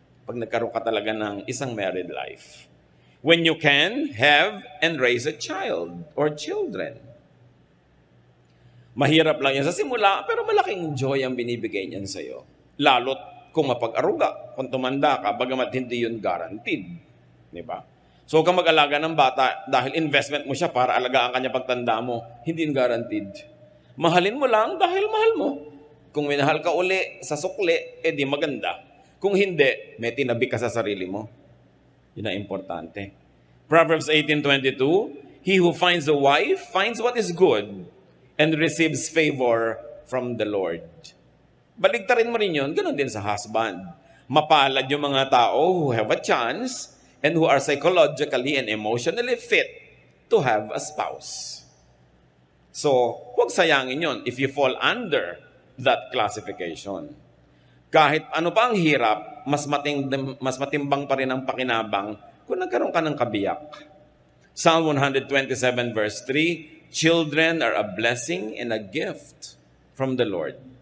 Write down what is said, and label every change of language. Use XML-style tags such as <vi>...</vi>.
<tl>Pag nagkaroon ka talaga ng isang married life.</tl> <en>When you can have and raise a child or children.</en> <tl>Mahirap lang yan sa simula, pero malaking joy ang binibigay niyan sa'yo. Lalo't kung mapag-aruga, kung tumanda ka, bagamat hindi yun guaranteed. Diba? So, huwag kang mag-alaga ng bata dahil investment mo siya para alagaan kanya pagtanda mo. Hindi yun guaranteed. Mahalin mo lang dahil mahal mo. Kung minahal ka uli sa sukli, di maganda. Kung hindi, may tinabi ka sa sarili mo. Yun ang importante.</tl> <en>Proverbs 18:22, he who finds a wife finds what is good and receives favor from the Lord.</en> <tl>Baligtarin mo rin yun, ganun din sa husband. Mapalad yung mga tao</tl> <en>who have a chance and who are psychologically and emotionally fit to have a spouse.</en> <tl>So, huwag sayangin yon</tl> <en>if you fall under that classification.</en> <tl>Kahit ano pa ang hirap, mas matimbang pa rin ang pakinabang kung nagkaroon ka ng kabiyak.</tl> <en>Psalm 127 verse 3, children are a blessing and a gift from the Lord.</en>